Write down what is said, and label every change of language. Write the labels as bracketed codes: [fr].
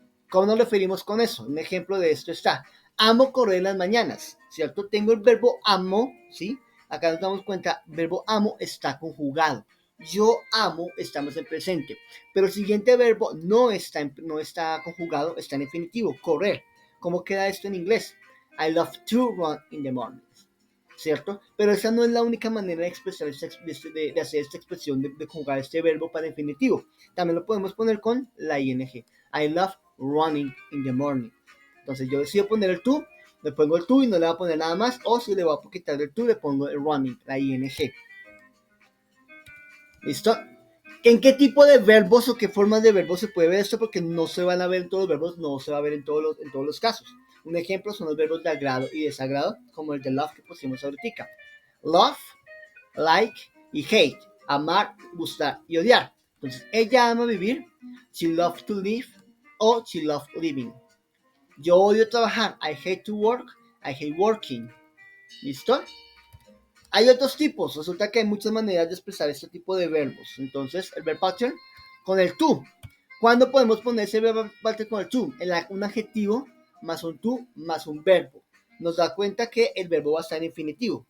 [es] ¿Cómo nos referimos con eso? Un ejemplo de esto está, amo correr en las mañanas, ¿cierto? Tengo el verbo amo, ¿sí? Acá nos damos cuenta, el verbo amo está conjugado. Yo amo, estamos en presente. Pero el siguiente verbo no está conjugado, está en infinitivo, correr. ¿Cómo queda esto en inglés? [en] I love to run in the morning. [es] ¿Cierto? Pero esa no es la única manera de expresar de hacer esta expresión, de conjugar este verbo para infinitivo. También lo podemos poner con la ing. [en] I love running in the morning. [es] Entonces yo decido poner el to, le pongo el to y no le voy a poner nada más, o si le voy a quitar el to, le pongo el running, la ing. ¿Listo? ¿En qué tipo de verbos o qué formas de verbos se puede ver esto? Porque no se van a ver en todos los verbos, no se va a ver en todos los casos. Un ejemplo son los verbos de agrado y desagrado, como el de love que pusimos ahorita. Love, like y hate. Amar, gustar y odiar. Entonces, ella ama vivir, [en] she loves to live, [es] o [en] she loves living. [es] Yo odio trabajar, [en] I hate to work, I hate working. [es] ¿Listo? Hay otros tipos, resulta que hay muchas maneras de expresar este tipo de verbos. Entonces, el verb pattern con el to. ¿Cuándo podemos poner ese verb pattern con el to? Un adjetivo más un to más un verbo. Nos da cuenta que el verbo va a estar en infinitivo.